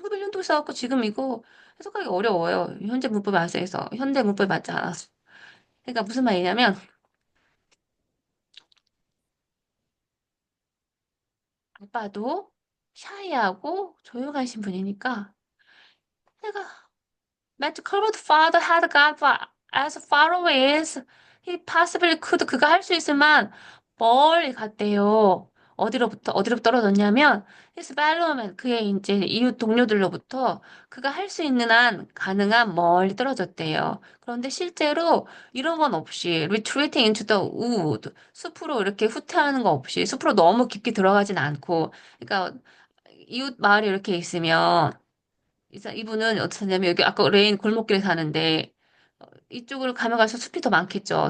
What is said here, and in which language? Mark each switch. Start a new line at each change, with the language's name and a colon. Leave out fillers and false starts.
Korean: 1900년도에 써갖고 지금 이거 해석하기 어려워요. 현재 문법에 안 써서. 현대 문법에 맞지 않아서. 그러니까 무슨 말이냐면, 아빠도 샤이하고 조용하신 분이니까, 내가
English: Matt Corbett's father had got as far away as he possibly could.
Korean: 그가 할 수 있을 만 멀리 갔대요. 어디로 떨어졌냐면,
English: his fellow man,
Korean: 그의 이제 이웃 동료들로부터 그가 할 수 있는 한 가능한 멀리 떨어졌대요. 그런데 실제로 이런 건 없이,
English: retreating into the wood,
Korean: 숲으로 이렇게 후퇴하는 거 없이, 숲으로 너무 깊게 들어가진 않고, 그러니까 이웃 마을이 이렇게 있으면, 이분은 어떠냐면 여기 아까 레인 골목길에 사는데 이쪽으로 가면 갈수록 숲이 더 많겠죠.